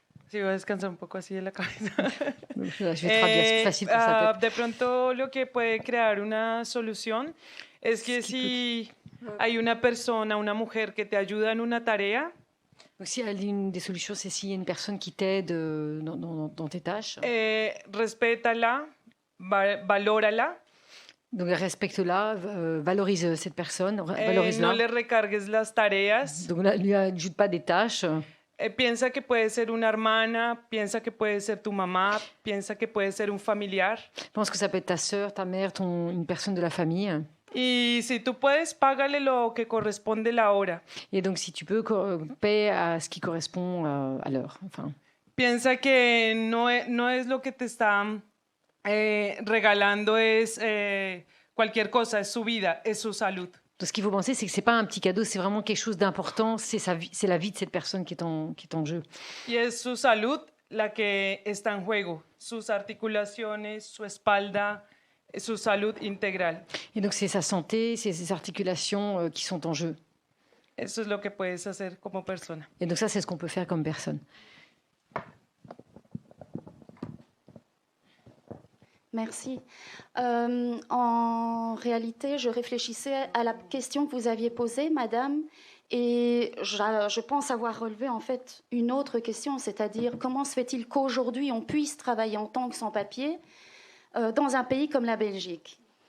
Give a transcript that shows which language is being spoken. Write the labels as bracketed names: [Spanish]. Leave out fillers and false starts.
[Spanish] Sí, voy a descansar un poco así de la cabeza. [French] Je vais traduire, c'est facile pour sa tête. [Spanish] De pronto, lo que puede crear una solución es que si hay una persona, una mujer que te ayuda en una tarea, [French] Donc, si une des solutions, c'est s'il y a une personne qui t'aide dans tes tâches. [Spanish] Respétala, valórala. [French] Donc respecte-la, valorise cette personne, valorise-la. [Spanish] No le recargues las tareas. [French] Donc ne lui ajoute pas des tâches. [Spanish] Piensa que puede ser una hermana, piensa que puede ser tu mamá, piensa que puede ser un familiar. [French] Pense que ça peut être ta sœur, ta mère, une personne de la famille. [Spanish] Y si tú puedes, págale lo que corresponde la hora. [French] Et donc si tu peux, paie à ce qui correspond à l'heure. Enfin. [Spanish] Piensa que no es lo que te está regalando es cualquier cosa, es su vida, es su salud. [French] Donc, ce qu'il faut penser, c'est que c'est pas un petit cadeau, c'est vraiment quelque chose d'important. C'est la vie de cette personne qui est en jeu. [Spanish] Y es su salud la que está en juego, sus articulaciones, su espalda, su salud integral. [French] Et donc c'est sa santé, c'est ses articulations qui sont en jeu. [Spanish] Eso es lo que puedes hacer como persona. [French] Et donc ça, c'est ce qu'on peut faire comme personne. Merci. En réalité, je réfléchissais à la question que vous aviez posée, madame, Et je pense avoir relevé en fait une autre question, c'est-à-dire comment se fait-il qu'aujourd'hui on puisse travailler en tant que sans-papiers dans un pays comme la Belgique.